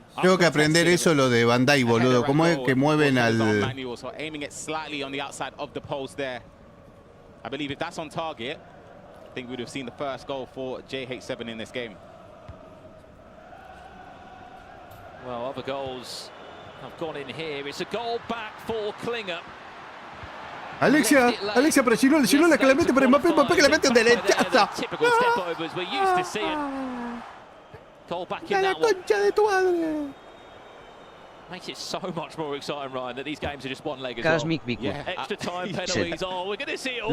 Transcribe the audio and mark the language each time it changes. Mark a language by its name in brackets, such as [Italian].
[Spanish] Tengo que aprender eso, lo de Van Dijk, boludo. ¿Cómo es que mueven al...? [English] Aiming it slightly on the outside of the post there. I believe if that's on target, I think we would have seen the first goal for JH7 in this game. Well, other goals have gone in here. It's a goal back for Klinger. [Spanish] Alexia, pero Girola que la mete para Mbappé, Mbappé que la mete de derechaza. [English] Typical step overs we're used to seeing. Goal back in that one. [Spanish] Concha de tu madre. [English] Makes it so much more exciting, Ryan, that these games are just one leg as Cosmic well. Vico. Yeah. Extra time penalties. Oh, we're going to see it all.